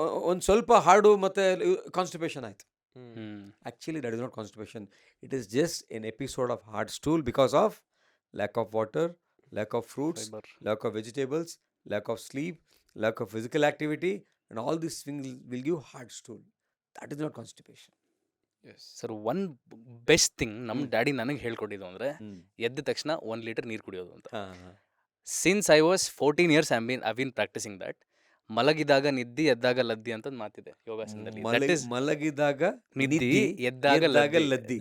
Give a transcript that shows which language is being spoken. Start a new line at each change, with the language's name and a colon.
Kannada: ಒಂದು ಸ್ವಲ್ಪ ಹಾಡು ಮತ್ತೆ ಕಾನ್ಸ್ಟಿಪೇಷನ್ ಆಯ್ತು.
English: Actually, that is not constipation. It is just an episode of hard stool because of lack of water, lack of fruits, Fiber. lack of vegetables, lack of sleep, lack of physical activity, and all these things will give hard stool. That is not constipation.
Kannada: Sir,
English: one best thing
Kannada: ನಮ್ಮ daddy ನನಗೆ ಹೇಳ್ಕೊಟ್ಟಿದ್ದು ಅಂದರೆ ಎದ್ದ ತಕ್ಷಣ 1 litre ನೀರು ಕುಡಿಯೋದು ಅಂತ.
English: Since I was 14 years I been practising that.
Kannada: ಮಲಗಿದಾಗ ನಿದ್ದಿ, ಎದ್ದಾಗ ಲದ್ದಿ ಅಂತ ಒಂದು ಮಾತಿದೆ ಯೋಗಾಸನದಲ್ಲಿ. ಮಲಗಿದಾಗ ನಿದ್ದಿ, ಎದ್ದಾಗ ಲದ್ದಿ.